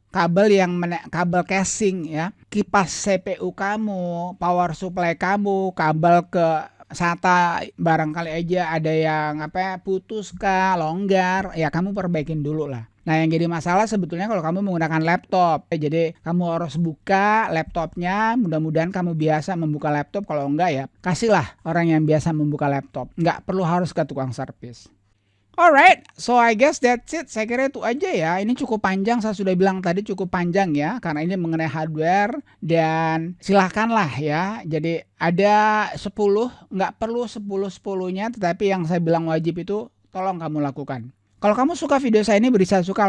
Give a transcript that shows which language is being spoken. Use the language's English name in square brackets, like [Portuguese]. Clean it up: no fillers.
[Indonesian] Kabel casing ya, kipas CPU kamu, power supply kamu, kabel ke SATA barangkali aja ada yang putus kah, longgar, ya kamu perbaikin dulu lah. Nah, yang jadi masalah sebetulnya kalau kamu menggunakan laptop. Jadi kamu harus buka laptopnya, mudah-mudahan kamu biasa membuka laptop. Kalau enggak ya kasihlah orang yang biasa membuka laptop. Enggak perlu harus ke tukang servis. [English] Alright, so I guess that's it. [Indonesian] Saya kira itu aja ya. Ini cukup panjang, saya sudah bilang tadi cukup panjang ya. Karena ini mengenai hardware, dan silahkanlah ya. Jadi ada 10, nggak perlu 10-10-nya. Tetapi yang saya bilang wajib itu tolong kamu lakukan. Kalau kamu suka video saya ini, beri saya suka.